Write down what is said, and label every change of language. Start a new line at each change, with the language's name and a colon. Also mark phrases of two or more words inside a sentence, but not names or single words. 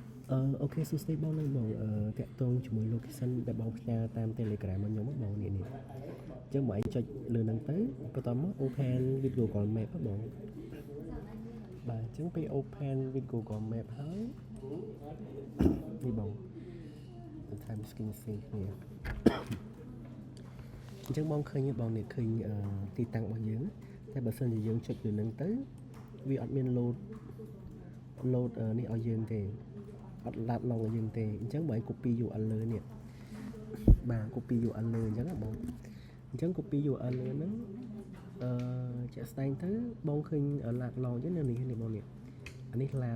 Khmer: អូខេសួស្តីបងនឹងបងតាក់ទងជាមួយ location ដែលបងផ្ញើតាម Telegram មកខ្ញុំបងនេះអញ្ចឹងបងឯងចុចលើហ្នឹងទៅបន្តមក
English: open with Google Map
Khmer: បងបាទអញ្ចឹងពេល
English: open with Google Map
Khmer: ហើយនេះបង
English: time skin sync
Khmer: នេះអញ្ចឹង បងឃើញបងនេះឃើញទីតាំងរបស់យើងតែបើសិនជាយើងចុចលើហ្នឹងទៅវាអត់មាន load នេះឲ្យយើងទេអត់ឡាត់ឡងឲ្យយើងទេអញ្ចឹងបើឯង
English: copy URL
Khmer: លើនេះ បាទ
English: copy URL
Khmer: លើអញ្ចឹងណាបងអញ្ចឹង
English: copy URL
Khmer: លើហ្នឹងជាក់ស្ដែងទៅបងឃើញឡាត់ឡងអញ្ចឹងនៅនេះបងនេះអានេះឡាត